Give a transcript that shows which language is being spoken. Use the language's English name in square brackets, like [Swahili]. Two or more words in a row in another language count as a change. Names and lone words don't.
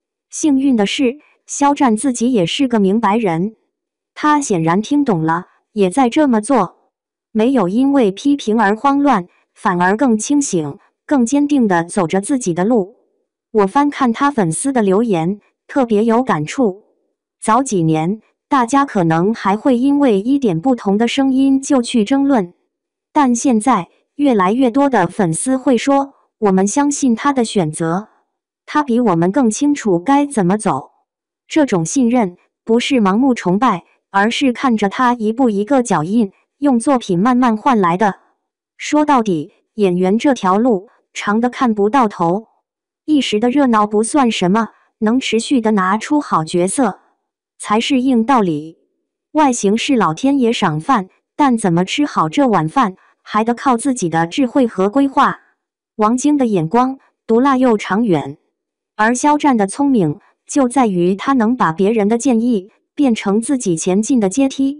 [Chinese] 幸運的是，肖戰自己也是個明白人，他顯然聽懂了，也在這麼做，沒有因為批評而慌亂，反而更清醒、更堅定地走着自己的路。我翻看他粉絲的留言，特別有感觸。早幾年，大家可能還會因為一點不同的聲音就去爭論，但現在越來越多的粉絲會說，我們相信他的選擇，他比我們更清楚該怎麼走。這種信任不是盲目崇拜，而是看着他一步一個腳印，用作品慢慢換來的。說到底，演員這條路長得看不到頭，一時的熱鬧不算什麼，能持續的拿出好角色才是硬道理。外形是老天爺賞飯，但怎麼吃好這碗飯，還得靠自己的智慧和規劃。王晶的眼光毒辣又長遠，而肖戰的聰明就在於他能把別人的建議變成自己前進的階梯。